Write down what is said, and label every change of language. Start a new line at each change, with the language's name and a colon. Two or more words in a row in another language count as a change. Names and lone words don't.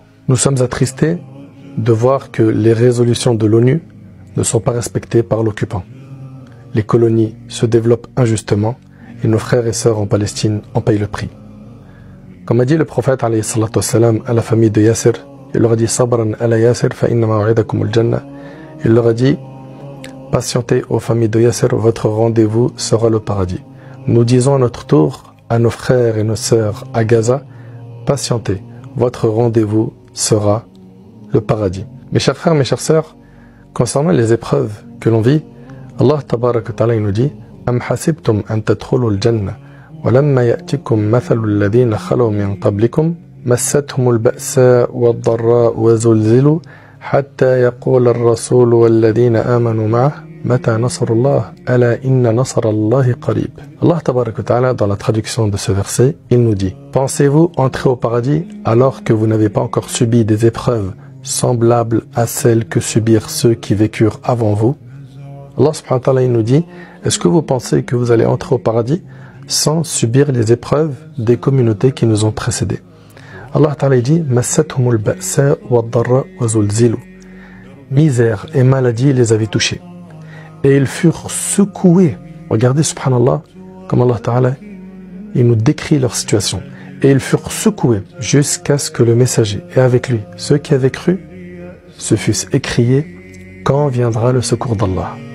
French: Nous sommes attristés de voir que les résolutions de l'ONU ne sont pas respectées par l'occupant. Les colonies se développent injustement et nos frères et sœurs en Palestine en payent le prix. Comme a dit le prophète
Arabic: عليه الصلاة والسلام
French: à la famille de Yasser, il leur a dit
Arabic: صبرا آل ياسر فإن موعدكم الجنة.
French: Il leur a dit patientez aux familles de Yasser, votre rendez-vous sera le paradis. Nous disons à notre tour à nos frères et nos sœurs à Gaza, patientez, votre rendez-vous sera le paradis. Mes chers frères, mes chères sœurs, concernant les épreuves que l'on vit,
Arabic: الله تبارك وتعالى
French: nous dit
Arabic: أم حسبتم أن تدخلوا الجنة ولما يأتكم مثل الذين خلوا من قبلكم مستهم البأساء والضراء وزلزلوا حتى يقول الرسول والذين آمنوا معه متى نصر الله ألا إن نصر الله قريب. الله تبارك وتعالى,
French: dans la traduction de ce verset, il nous dit pensez-vous entrer au paradis alors que vous n'avez pas encore subi des épreuves semblables à celles que subirent ceux qui vécurent avant vous?
Arabic: الله سبحانه وتعالى
French: il nous dit est-ce que vous pensez que vous allez entrer au paradis sans subir les épreuves des communautés qui nous ont précédés?
Arabic: الله تعالى dit مستهم البأساء والضراء وزلزلوا.
French: Misère et maladie les avaient touchés et ils furent secoués. Regardez subhanallah comme
Arabic: الله تعالى
French: il nous décrit leur situation. Et ils furent secoués jusqu'à ce que le messager et avec lui ceux qui avaient cru se fussent écriés quand viendra le secours d'Allah.